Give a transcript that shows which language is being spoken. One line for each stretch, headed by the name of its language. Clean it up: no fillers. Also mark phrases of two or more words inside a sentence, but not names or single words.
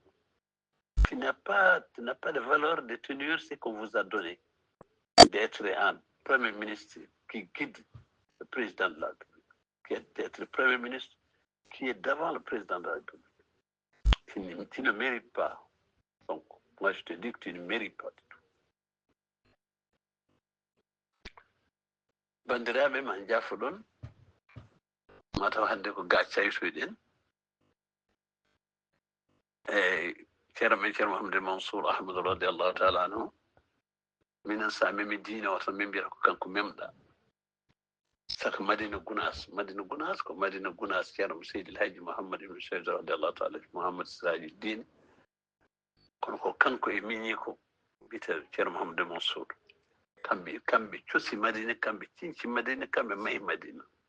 French: Tu n'as pas de valeur de tenir ce qu'on vous a donné. D'être un Premier ministre qui guide le président de la République, d'être le Premier ministre qui est devant le président de la République. Tu ne mérites pas. Donc, moi, je te dis que tu ne mérites pas du tout.
Fula: Bandiraɓe man jafoɗon mataw hannde ko gaccay soyɗen ceerno men ceerno Mouhamadou Mansour Ahmadou
Arabic: رضي الله تعالى
Fula: anhu minen sa memi diine o tan min mbiyata ko kanko memɗa saka Madina Gounass ko Madina Gounass ceerno Seydi El Hadji Mouhammad ibn Cheikh
Arabic: رضي الله تعالى
Fula: Mouhammad Siraji Dine kono ko kanko e miñi ko mbiyete ceerno Mouhamadou Mansour kamɓe cosi Madina, kamɓe cinci Madina, kamɓe mahi Madina.